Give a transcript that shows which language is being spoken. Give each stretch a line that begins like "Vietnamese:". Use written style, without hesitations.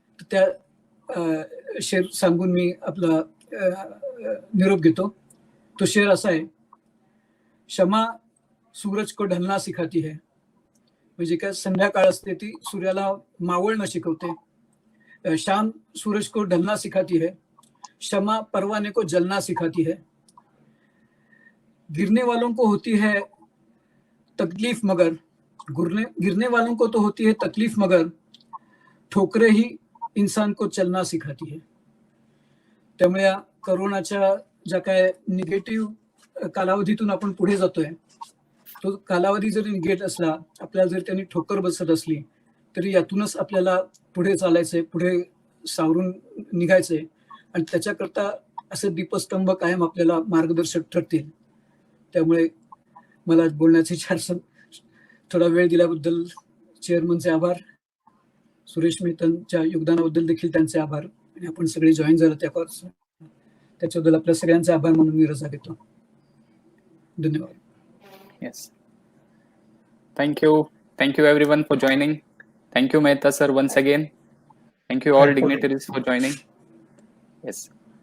Marathi: त्या शेर सांगून मी आपला निरोप घेतो. तो शेर असा आहे,
Hindi: क्षमा सूरज को ढलना सिखाती है.
Marathi: म्हणजे काय संध्याकाळ असते ती सूर्याला मावळणं शिकवते.
Hindi: शाम सूरज को ढलना सिखाती है, क्षमा परवाने को जलना सिखाती है. गिरने वालों को होती है तकलीफ मगर गिरने वालों को तो होती है तकलीफ मगर ठोकरे ही इंसान को चलना सिखाती है.
Marathi: त्यामुळे या करोनाच्या ज्या काय निगेटिव्ह कालावधीतून आपण पुढे जातोय तो कालावधी जरी निगेट असला, आपल्याला जर त्यांनी ठोकर बसत असली तरी यातूनच आपल्याला पुढे चालायचंय, पुढे सावरून निघायचंय. आणि त्याच्याकरता असे दीपस्तंभ कायम आपल्याला मार्गदर्शक ठरतील. त्यामुळे मला बोलण्याचे थोडा वेळ दिल्याबद्दल चेअरमनचे आभार, सुरेश मेहतांच्या योगदानाबद्दल देखील त्यांचे आभार. आणि आपण सगळे जॉईन झालो त्याच्याबद्दल आपल्या सगळ्यांचे आभार म्हणून मी रजा घेतो. धन्यवाद.
English: Yes. Thank you. Thank you everyone for joining. Thank you Mehta sir once again. Thank you all dignitaries for joining. Yes.